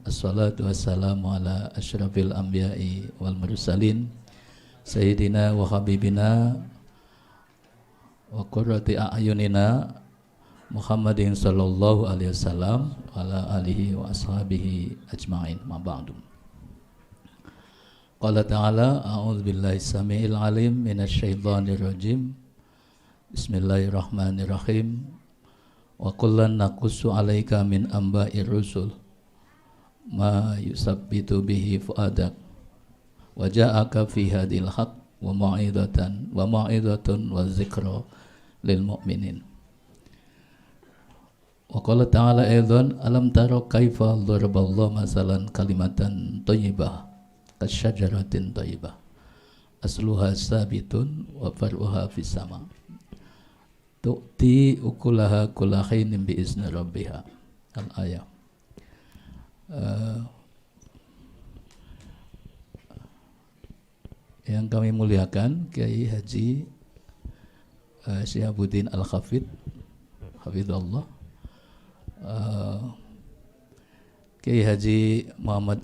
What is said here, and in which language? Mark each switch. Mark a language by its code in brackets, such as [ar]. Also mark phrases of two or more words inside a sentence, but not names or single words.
[ar] الصلاة والسلام على أشرف الأنبياء والمرسلين سيدنا وحبيبنا وقرة أعيننا محمد صلى الله عليه وسلم وعلى آله وأصحابه أجمعين. أما بعد. قال تعالى أعوذ بالله السميع العليم من الشيطان الرجيم. Bismillahirrahmanirrahim. وكلا نقص عليك من أنباء الرسل ما يثبت به فؤادك وجاءك في هذه الحق وموعظة وذكرى للمؤمنين. وقال تعالى أيضا ألم تر كيف ضرب الله مثلا كلمة طيبة كشجرة طيبة أصلها ثابت وفرعها في السماء تؤتي أكلها كل حين بإذن ربها. Al-ayah. [id] Yang kami muliakan Kiai Haji Syihabuddin Al-Hafidh hafizallah, Kiai Haji Muhammad